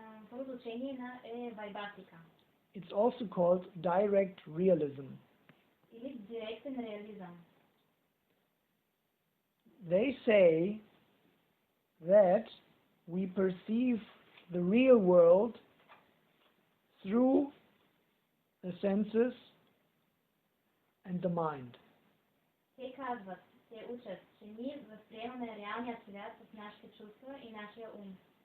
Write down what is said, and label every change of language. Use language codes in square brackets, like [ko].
[bg] Първото учение е Вайбасика. [en] It's also called direct realism. [bg] Или директен реализъм. [en] They say that we perceive the real world through the senses and the mind. [bg] Те казват, те учат, че ние възприемаме реалния свят с нашите чувства и нашия ум.